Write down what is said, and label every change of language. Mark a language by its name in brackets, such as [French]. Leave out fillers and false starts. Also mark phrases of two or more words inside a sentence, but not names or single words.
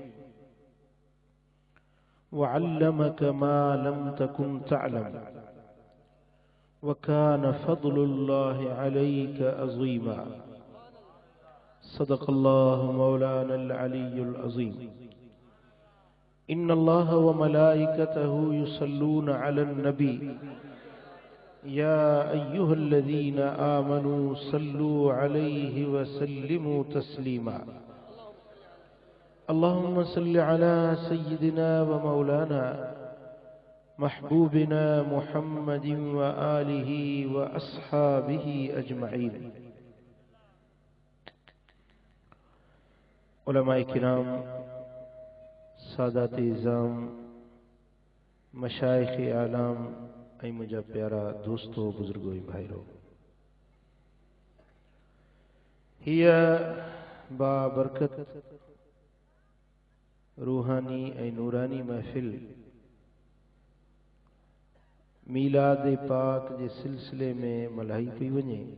[Arabic] وعلمك ما لم تكن تعلم وكان فضل الله عليك عظيما. صدق الله مولانا العلي العظيم. إن الله وملائكته يصلون على النبي يا أيها الذين آمنوا صلوا عليه وسلموا تسليما. اللهم صل على سيدنا ومولانا محبوبنا محمد وآله وأصحابه أجمعين. [Sindhi] علماءِ ڪرام، سادات عظام، مشائخ اعلام، ۽ منهنجا پيارا دوستو بزرگو ڀائرو، هيءَ بابرڪت روحاني ۽ نوراني محفل ميلاد پاڪ جي سلسلي ۾ ملهائي پئي وڃي.